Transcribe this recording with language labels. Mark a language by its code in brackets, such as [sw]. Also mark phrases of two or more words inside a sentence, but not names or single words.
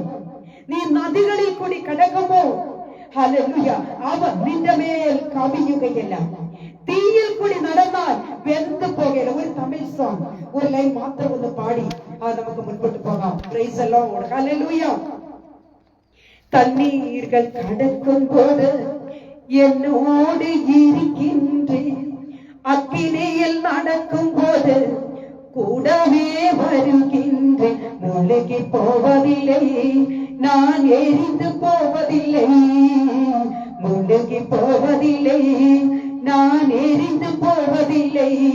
[ml] നീ നദികളിൽ കൂടി കടക്കുമ്പോൾ ഹല്ലേലൂയ അവൻ നിന്റെ മേൽ കവിയുകയില്ല. തീയിൽ കൂടി നടന്നാൽ വെന്ത് പോകയില്ല. ഒരു തമിഴ് സോങ് ഒരു ലൈൻ മാത്രം ഒന്ന് പാടി നമുക്ക് മുൻപോട്ട് പോകാം. [en] Praise the Lord. Hallelujah. [ta] தண்ணீர்கள் கடக்கும் போது என்னோடு இருக்கின்றேன், அக்கினியில் நடக்கும் போது கூடவே வருகின்றேன். முழுகி போவதில்லை, நான் எரிந்து போவதில்லை, முழுகி போவதில்லை, நான் எரிந்து போவதில்லை.